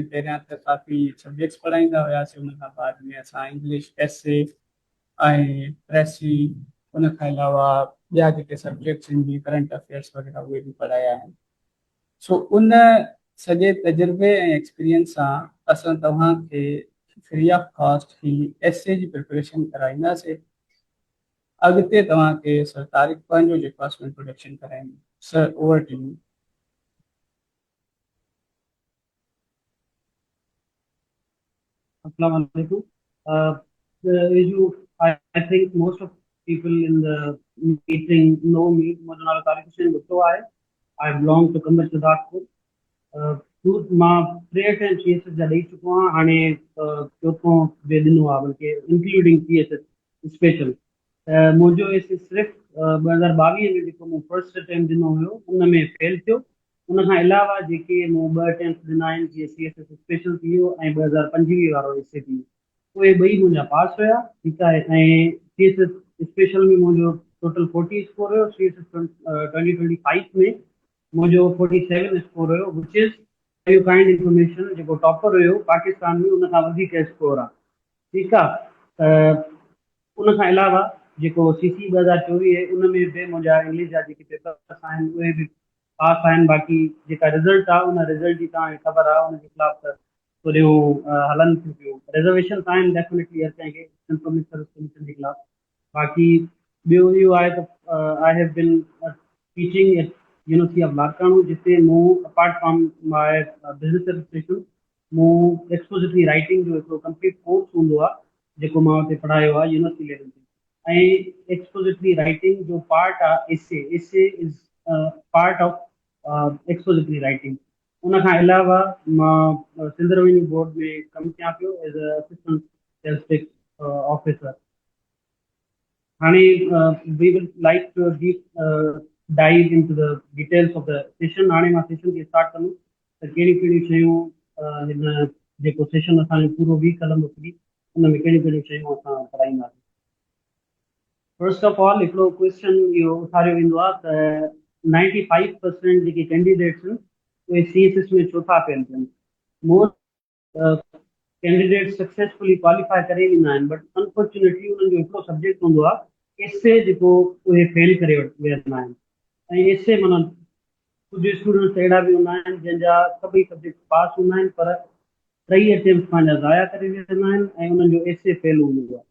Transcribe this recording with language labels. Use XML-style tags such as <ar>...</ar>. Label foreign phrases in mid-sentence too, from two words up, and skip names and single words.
<sd>पहिरियां त काफ़ी सब्जेक्ट्स पढ़ाईंदा हुआसीं, उन खां बाद में असां</sd> <en>English essay</en> <sd>ऐं प्रेसी, उन खां अलावा ॿिया जेके सब्जेक्ट्स आहिनि जीअं</sd> <en>current affairs</en> <sd>वग़ैरह उहे बि पढ़ाया आहिनि। सो उन सॼे तजुर्बे ऐं एक्सपीरियंस सां असां तव्हांखे</sd> <en>free of cost</en> <sd>ही एसे जी प्रिपरेशन कराईंदासीं। अॻिते तव्हांखे सर तारिक पंहिंजो जेको आहे इंट्रोडक्शन कराईंदो।</sd> <en>सर, Over to you.</en> <ar>السلام عليكم.</ar> <en>I think most of people in the meeting know me.</en> <sd>मुंहिंजो नालो तारिक हुसैन भुट्टो आहे।</sd> <en>I belong to Kambar Siddharthpur.</en> <sd>मां 63 CSS जा ॾेई चुको आहियां। हाणे चोथों बि ॾिनो आहे, बल्कि</sd> <en>including CSS special.</en> <sd>मुंहिंजो एस सिर्फ़ु 2022 में जेको मूं</sd> <en>first attempt</en> <sd>ॾिनो हुयो उन में फेल थियो। उन खां अलावा जेके मूं 2 अटैम्प्ट ॾिना आहिनि, जीअं</sd> <en>CSS special</en> <sd>थी वियो ऐं 2025 वारो एसे थी वियो, उहे ॿई मुंहिंजा पास हुया। ठीकु आहे। ऐं</sd> <en>CSS special</en> <sd>में मुंहिंजो</sd> <en>total 40 score</en> <sd>हुयो। CSS 2025 में मुंहिंजो 47 स्कोर हुयो,</sd> <en>Which is you kind information.</en> <sd>जेको टॉपर हुयो पाकिस्तान में, उन खां वधीक स्कोर आहे। ठीकु आहे। उन खां अलावा जेको CC 2024 उन में बि मुंहिंजा इंग्लिश जा जेके पेपर्स आहिनि उहे बि पास आहिनि। बाक़ी जेका रिज़ल्ट आहे उन रिज़ल्ट जी तव्हांखे ख़बर आहे, उनजे ख़िलाफ़ त थोरियूं हलनि थियूं पियूं। रिज़र्वेशन आहिनि डेफिनेटली हर कंहिंखे पब्लिक सर्विस कमीशन जे ख़िलाफ़। बाक़ी ॿियो इहो आहे त</sd> <en>I have been teaching at University of Larkana,</en> <sd>जिते मूं</sd> <en>apart from my business administration</en> <sd>मूं</sd> <en>expository writing</en> <sd>जो हिकिड़ो</sd> <en>complete course</en> <sd>हूंदो आहे, जेको मां हुते पढ़ायो आहे</sd> <en>university level</en> <sd>ते। ऐं</sd> <en>expository writing</en> <sd>जो पार्ट आहे एसे।</sd> <en>Essay is part of expository writing.</en> <sd>उन खां अलावा मां सिंध रेवेन्यू बोर्ड में कमु कयां पियो</sd> <en>as a assistant sales tax officer. Hani, we will like to dive into the details of the session.</en> <sd>हाणे मां सेशन खे स्टार्ट कंदुमि त कहिड़ियूं कहिड़ियूं शयूं हिन जेको सेशन असांजो पूरो वीक हलंदो फ्री उन में कहिड़ियूं कहिड़ियूं शयूं असां पढ़ाईंदासीं।</sd> <en>first of all</en> <sd>हिकिड़ो क्वेश्चन इहो उथारियो वेंदो आहे त 95% जेके कैंडिडेट्स आहिनि उहे CSS में छो था फेल थियनि।</sd> <en>most candidate successfully qualify</en> <sd>करे वेंदा आहिनि</sd> <en>but unfortunately</en> <sd>उन्हनि जो हिकिड़ो सब्जेक्ट हूंदो आहे एसे जेको उहे फेल करे वेंदा आहिनि। ऐं एसे माना कुझु स्टूडेंट्स अहिड़ा बि हूंदा आहिनि जंहिंजा सभई सब्जेक्ट पास हूंदा आहिनि पर 3 अटेम्प्ट पंहिंजा ज़ाया करे वेंदा आहिनि ऐं उन्हनि जो एसे फेल हूंदो आहे।</sd>